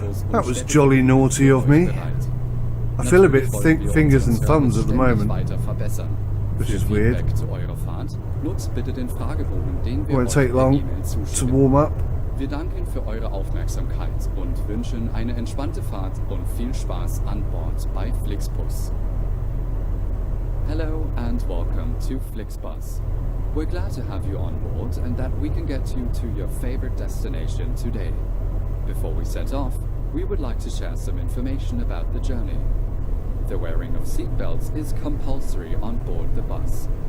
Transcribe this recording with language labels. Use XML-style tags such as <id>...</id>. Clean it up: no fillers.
<en>That was jolly naughty of me. I feel a bit fingers and thumbs at the moment, which is weird. Won't take long to warm up.</en> <de>Wir danken für eure Aufmerksamkeit und wünschen eine entspannte Fahrt und viel Spaß an Bord bei FlixBus.</de> <en>Hello and welcome to FlixBus. We're glad to have you on board and that we can get you to your favorite destination today. Before we set off, we would like to share some information about the journey. The wearing of seatbelts is compulsory on board the bus.</en>